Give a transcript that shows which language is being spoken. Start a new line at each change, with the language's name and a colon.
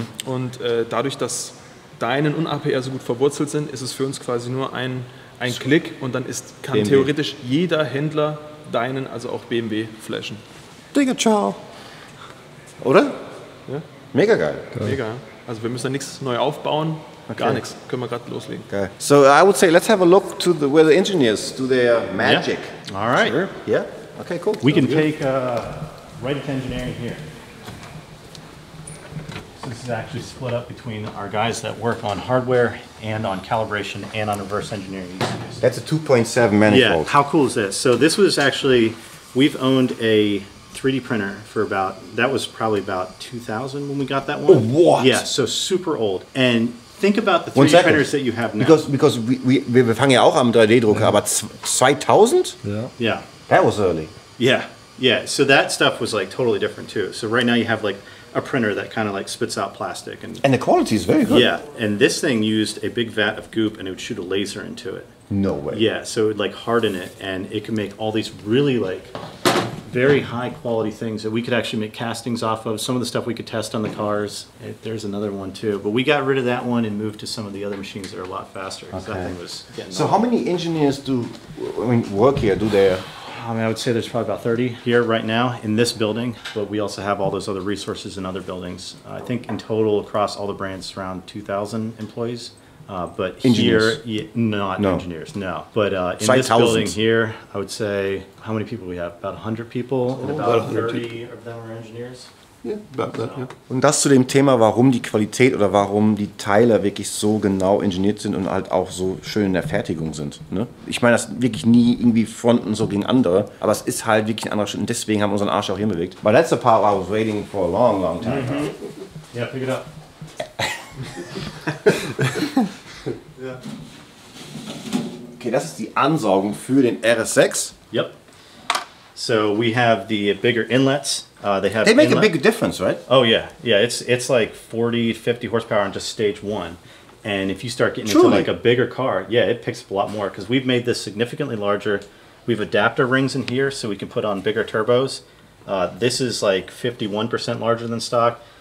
German: Und dadurch, dass Deinen und APR so gut verwurzelt sind, ist es für uns quasi nur ein Klick und dann kann BMW. Theoretisch jeder Händler Deinen, also auch BMW, flashen. Digga, ciao. Oder? Ja. Mega geil. Mega. Also wir müssen da nichts neu aufbauen. Okay. Gar nichts. Können wir gerade loslegen. Okay.
English: So I would say let's have a look to where the engineers do their magic. All right. Sure. Yeah. Okay. Cool. We can take right into engineering here. So this is actually split up between our guys that work on hardware and on calibration and on reverse engineering. That's a 2.7 manifold. Yeah. How cool is this? So this was actually, we've owned a 3D printer for that was probably about 2000 when we got that one. Oh, what? Yeah. So super old. And think about the 3D printers that you have now. Because
German: wir fangen ja auch am 3D-Drucker, aber 2000?
English: Yeah. That was early. Yeah. So that stuff was like totally different too. So right now you have like a printer that kind of like spits out plastic. And the quality is very good. Yeah, and this thing used a big vat of goop and it would shoot a laser into it. No way. Yeah, so it would like harden it and it could make all these really like very high quality things that we could actually make castings off of. Some of the stuff we could test on the cars. There's another one too, but we got rid of that one and moved to some of the other machines that are a lot faster. Okay. That thing was getting So how many engineers work here? Do they? I mean, I would say there's probably about 30 here right now in this building, but we also have all those other resources in other buildings. I think in total across all the brands around 2,000 employees. But engineers. Here, not engineers, no. But in Site this thousands. building here, I would say, how many people we have? About 100 people, and about 30 of them are engineers. Yeah, about that, yeah.
German: Und das zu dem Thema, warum die Qualität oder warum die Teile wirklich so genau ingeniert sind und halt auch so schön in der Fertigung sind. Ne? Ich meine, das wirklich nie irgendwie fronten so gegen andere, aber es ist halt wirklich ein anderer Schritt und deswegen haben wir unseren Arsch auch hinbewegt.
English: But that's the part I was waiting for a long, long time. Yeah, pick it up.
German: Okay, das ist die Ansaugung für den RS6.
English: Yep. So we have the bigger inlets. They make a big difference, right? Oh yeah, yeah. It's like 40, 50 horsepower on just stage one, and if you start getting into like a bigger car, yeah, it picks up a lot more because we've made this significantly larger. We've adapter rings in here so we can put on bigger turbos. This is like 51% larger than stock.